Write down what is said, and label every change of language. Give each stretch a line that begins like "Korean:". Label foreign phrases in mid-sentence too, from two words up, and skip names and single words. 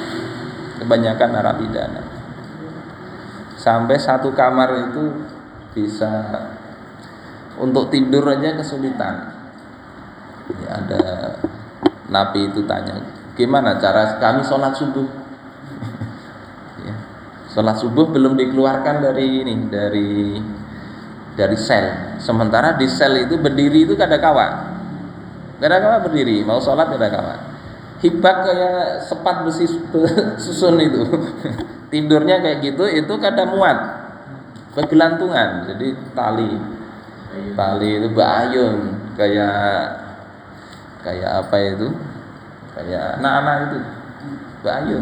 Indonesian: Sampai satu kamar itu bisa untuk tidur aja kesulitan. Ya, ada napi itu tanya, gimana cara kami sholat subuh? Ya, sholat subuh belum dikeluarkan dari ini, dari sel.
Banjar: Sementara di sel itu berdiri itu kada kawa berdiri, mau sholat kada kawa. Hibak kayak sepat besi susun itu.
Indonesian: Tidurnya kayak gitu, itu kada muat, kegelantungan.
Banjar: Jadi tali itu bayun, kayak apa itu, kayak anak-anak itu bayun.